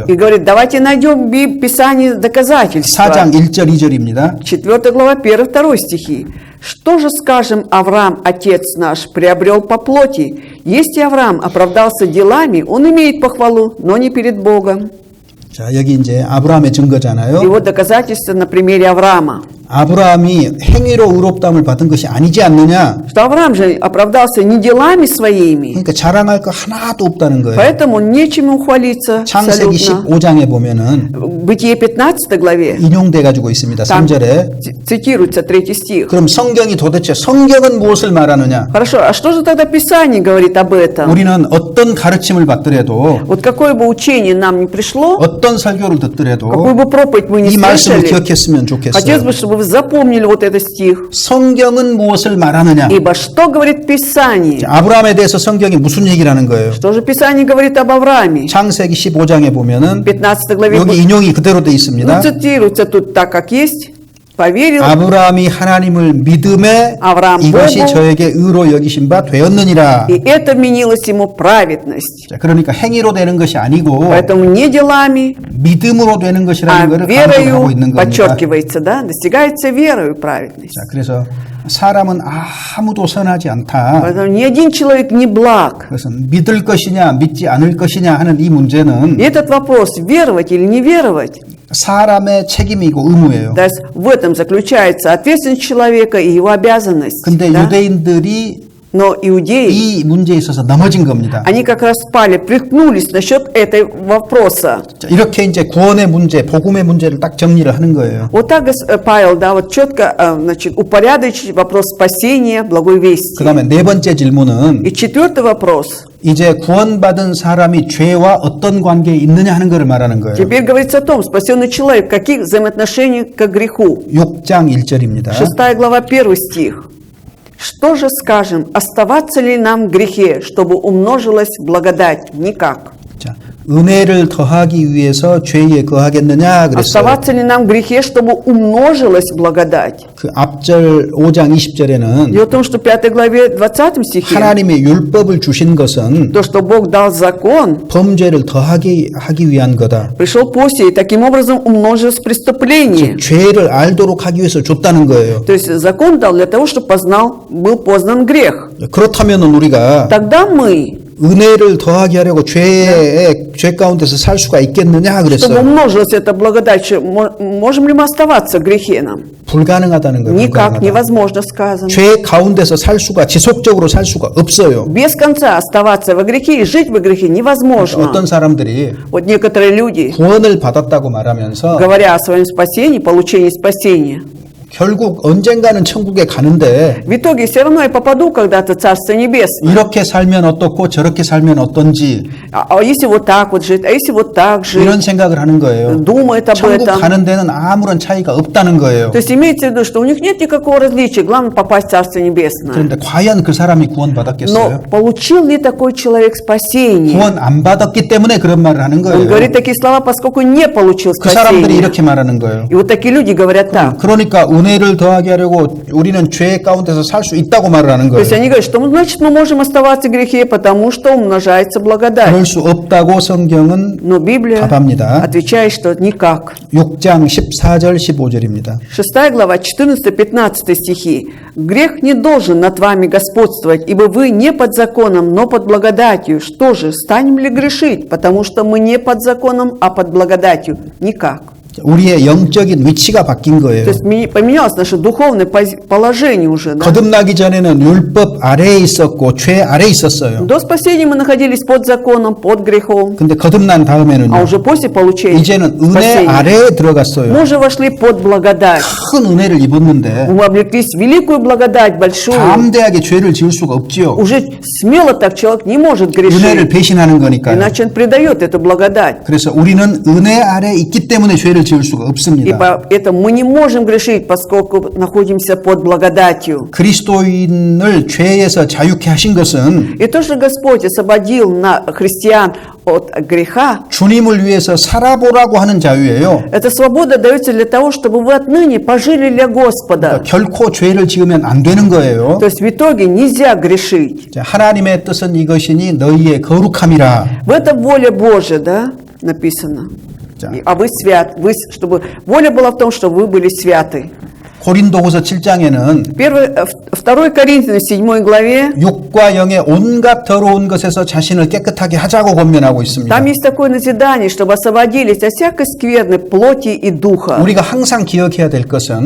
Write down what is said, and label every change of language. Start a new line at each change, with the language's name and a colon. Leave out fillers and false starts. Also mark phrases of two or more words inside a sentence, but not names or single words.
Russian: и говорит, давайте найдем в Писании доказательства.
Korean: 4장 1절 2절입니다.
Russian: 4 глава, 1-2 стихи. «Что же скажем, Авраам, отец наш, приобрел по плоти? Если Авраам оправдался делами, он имеет похвалу, но не перед Богом».
Korean: 자, 여기 이제 아브라함의 증거잖아요.
Russian: И вот доказательство на примере Авраама.
Korean: 아브라함이 행위로 의롭다함을 받은 것이 아니지 않느냐?
Russian: Что Авраам же оправдался не делами своими,
Korean: 그러니까 자랑할 거 하나도 없다는 거예요.
Russian: поэтому нечем ухвалиться
Korean: 창세기
Russian: абсолютно.
Korean: 15장에 보면은
Russian: В Бытие 15 главе
Korean: 인용돼 가지고 있습니다.
Russian: там
Korean: 3절에.
Russian: цитируется 3 стих.
Korean: 그럼 성경이 도대체 성경은 무엇을 말하느냐?
Russian: Хорошо, а что же тогда Писание говорит об этом?
Korean: 우리는 어떤 가르침을 받더라도
Russian: Вот какое бы учение нам ни пришло,
Korean: 어떤 설교를 듣더라도
Russian: какую бы проповедь мы ни
Korean: 이 말씀을
Russian: слышали,
Korean: 기억했으면
Russian: хотелось бы,
Korean: 좋겠어요.
Russian: чтобы вы запомнили вот этот стих.
Korean: 성경은 무엇을 말하느냐?
Russian: Ибо что говорит Писание?
Korean: 자, 아브라함에 대해서 성경이 무슨 얘기를 하는 거예요?
Russian: Что же Писание говорит об Аврааме?
Korean: 창세기 15장에 보면은
Russian: В 15 главе
Korean: 여기 인용이 그대로 돼
Russian: ну,
Korean: 있습니다.
Russian: цитируется тут так, как есть. Поверил
Korean: 아브라함이 하나님을 믿음에 아브라함 이것이 보고 저에게 의로 여기신 바 되었느니라.
Russian: и это вменилось ему праведность.
Korean: 자, 그러니까 행위로 되는 것이 아니고
Russian: Поэтому не делами,
Korean: 믿음으로 되는
Russian: а
Korean: 것이라는 것을 강조하고
Russian: верою
Korean: 있는 겁니다.
Russian: подчеркивается, да, достигается верою праведность.
Korean: 자, 그래서 사람은 아무도 선하지 않다.
Russian: Поэтому ни один человек не благ.
Korean: 그것은 믿을 것이냐 믿지 않을 것이냐 하는 이 문제는
Russian: И этот вопрос, веровать или не веровать,
Korean: 사람의 책임이고 의무예요.
Russian: то есть в этом заключается ответственность человека и его обязанность.
Korean: 근데
Russian: да?
Korean: 유대인들이
Russian: Но иудеи,
Korean: 이 문제에 있어서 넘어진 겁니다.
Russian: они как раз спали, приткнулись насчет этого вопроса.
Korean: 자, 이렇게 이제 구원의 문제, 복음의 문제를 딱 정리를 하는 거예요.
Russian: Вот так Павел, да, вот четко, значит, упорядочить вопрос спасения, благой вести.
Korean: 그다음에 네 번째 질문은
Russian: И 4 вопрос.
Korean: 이제 구원받은 사람이 죄와 어떤 관계에 있느냐 하는 것을 말하는 거예요.
Russian: Теперь говорится о том, спасенный человек, в каких взаимоотношениях к греху. 6장 1절입니다. 6 глава, 1 стих. Что же скажем? Оставаться ли нам в грехе, чтобы умножилась благодать? Никак.
Korean: 자, 은혜를 더하기 위해서 죄에 거하겠느냐 그랬어요.
Russian: Оставаться ли нам в грехе, чтобы умножилась благодать?
Korean: 그 앞절 5장 20절에는
Russian: Дело в том, что в 5 главе 20 стихе,
Korean: 하나님의 율법을 주신 것은
Russian: то, что Бог дал закон,
Korean: 범죄를 하기 위한 거다.
Russian: пришел после, и таким образом умножилось преступление.
Korean: 죄를 알도록 하기 위해서 줬다는 거예요.
Russian: То есть закон дал для того, чтобы был познан грех.
Korean: 그렇다면 우리가
Russian: Тогда мы,
Korean: 은혜를 더하게 하려고 죄 가운데서 살 수가 있겠느냐
Russian: чтобы
Korean: 그랬어요.
Russian: умножилась эта благодать, можем ли мы оставаться в грехе нам?
Korean: 불가능하다는 거예요.
Russian: Никак
Korean: 불가능하다.
Russian: невозможно сказано.
Korean: 죄 가운데서 살 수가 지속적으로 살 수가 없어요.
Russian: Без конца оставаться во грехе и жить во грехе невозможно.
Korean: 어떤 사람들이
Russian: Вот некоторые люди,
Korean: 구원을 받았다고 말하면서
Russian: говоря о своем спасении, получении спасения,
Korean: 결국 언젠가는 천국에 가는데
Russian: в итоге все равно я попаду когда-то в Царство Небесное.
Korean: 이렇게 살면 어떻고 저렇게 살면 어떤지
Russian: А если вот так вот жить, а если вот так жить,
Korean: 이런 생각을 하는 거예요.
Russian: думает об
Korean: 천국
Russian: этом.
Korean: 가는 데는 아무런 차이가 없다는 거예요.
Russian: То есть имеется в виду, что у них нет никакого различия, главное попасть в Царство Небесное.
Korean: 그런데 과연 그 사람이 구원받았겠어요?
Russian: Но получил ли такой человек спасение?
Korean: 구원 안 받았기 때문에 그런 말을 하는
Russian: Он
Korean: 거예요.
Russian: говорит такие слова, поскольку не получил
Korean: 그 사람들이
Russian: спасение.
Korean: 이렇게 말하는 거예요.
Russian: И вот такие люди говорят так.
Korean: 그러니까 은혜를 더하게 하려고 우리는 죄 가운데서 살 수 있다고 말을 하는
Russian: То есть
Korean: 거예요.
Russian: они говорят, что значит мы можем оставаться в грехе, потому что умножается благодать.
Korean: 그럴 수 없다고 성경은
Russian: Но Библия
Korean: 답합니다.
Russian: отвечает, что никак.
Korean: 6장 14절 15절입니다.
Russian: 6 глава, 14-15 стихи. «Грех не должен над вами господствовать, ибо вы не под законом, но под благодатью. Что же, станем ли грешить? Потому что мы не под законом, а под благодатью». Никак.
Korean: 우리의 영적인 위치가 바뀐 거예요.
Russian: То есть поменялось наше духовное положение уже. Да?
Korean: 거듭나기 전에는 율법 아래에 있었고 죄 아래에 있었어요.
Russian: До спасения мы находились под законом, под грехом.
Korean: 근데 거듭난
Russian: А
Korean: 다음에는요.
Russian: уже после получения
Korean: 이제는 은혜
Russian: спасения
Korean: 아래에 들어갔어요.
Russian: мы уже вошли под благодать.
Korean: 큰 은혜를 입었는데
Russian: Мы облеклись в великую благодать, большую.
Korean: 담대하게 죄를 지을 수가 없지요.
Russian: Уже смело так человек не может
Korean: 은혜를
Russian: грешить,
Korean: 배신하는 거니까요.
Russian: иначе он предает эту благодать.
Korean: 그래서 우리는 은혜 아래에 있기 때문에 죄를 지을 수가
Russian: И
Korean: 없습니다.
Russian: поэтому мы не можем грешить, поскольку находимся под благодатью.
Korean: 그리스도인을 죄에서 자유케 하신 것은
Russian: И то, что Господь освободил христиан от греха,
Korean: 주님을 위해서 살아보라고 하는 자유예요.
Russian: эта свобода дается для того, чтобы вы отныне пожили для Господа.
Korean: 결코 죄를 지으면 안 되는 거예요.
Russian: То есть в итоге нельзя грешить.
Korean: 자, 하나님의 뜻은 이것이니 너희의 거룩함이라.
Russian: В этом воля Божия, да, написано.
Korean: 자.
Russian: А вы свят, чтобы воля была в том, что вы были святы.
Korean: 고린도후서 7장에는
Russian: 2 Коринфянам 7 главе
Korean: 육과 영의 온갖 더러운 것에서 자신을 깨끗하게 하자고 권면하고 있습니다.
Russian: там есть такое назидание, чтобы освободились от всякой скверны плоти и духа.
Korean: 우리가 항상 기억해야 될
Russian: И
Korean: 것은